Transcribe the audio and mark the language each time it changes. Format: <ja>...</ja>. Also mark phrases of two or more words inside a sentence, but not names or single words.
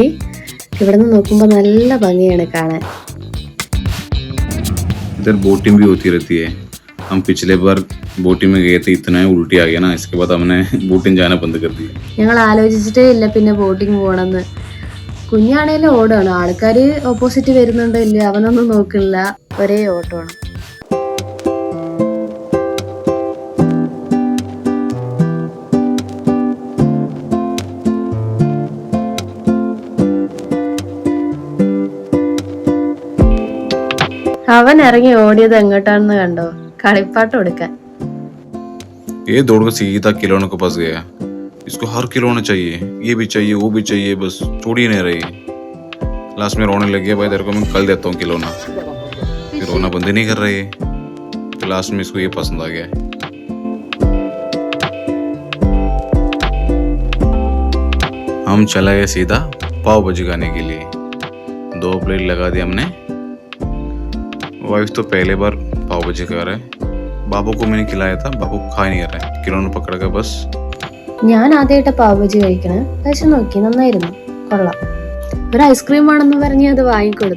<ml>ഇവിടെ നിന്ന് നോക്കുമ്പോൾ നല്ല ഭംഗിയാണ് കാണാൻ.</ml> <hi>इधर बोटिंग भी होती रहती है। हम पिछले बार बोटिंग में गए थे, इतना उल्टी आ गया ना, इसके बाद हमने बोटिंग जाना बंद कर दिया।</hi> <ml>ഞങ്ങൾ ആലോചിച്ചിട്ടേ ഇല്ല പിന്നെ ബോട്ടിങ് പോകണമെന്ന്. കുഞ്ഞാണേലും ഓടാണ്. ആൾക്കാർ ഓപ്പോസിറ്റ് വരുന്നുണ്ടോ ഇല്ല അവനൊന്നും നോക്കില്ല, ഒരേ ഓട്ടമാണ്. അവൻ ഇറങ്ങി ഓടിയത് എങ്ങോട്ടാണെന്ന് കണ്ടോ? കളിപ്പാട്ട് കൊടുക്കാൻ.</ml> <hi>ये दौड़ कर सीधा खिलौने के पास गया। इसको हर खिलौना चाहिए, ये भी चाहिए वो भी चाहिए, बस छोड़ ही नहीं रही। लास्ट में रोने लग गया, भाई तेरे को मैं कल देता हूँ खिलौना। फिर रोना बंद ही नहीं कर रही है। फिर लास्ट में इसको ये पसंद आ गया। हम चला गए सीधा पाव भाजी खाने के लिए। 2 प्लेट लगा दी हमने। वाइफ तो पहले बार पाव भाजी खा रहा है। बाबू को मैंने खिलाया था, बाबू खा ही नहीं रहा है, खिलौना पकड़ कर बस।</hi> <ml>ഞാൻ ആദ്യമായിട്ട് പാവ് ബജി കഴിക്കണേ. കഴിച്ചു നോക്കി, നന്നായിരുന്നു, കൊള്ളാം. ഒരു ഐസ്ക്രീം ആണെന്ന് പറഞ്ഞ് അത് വാങ്ങിക്കൊടുത്തു.</ml>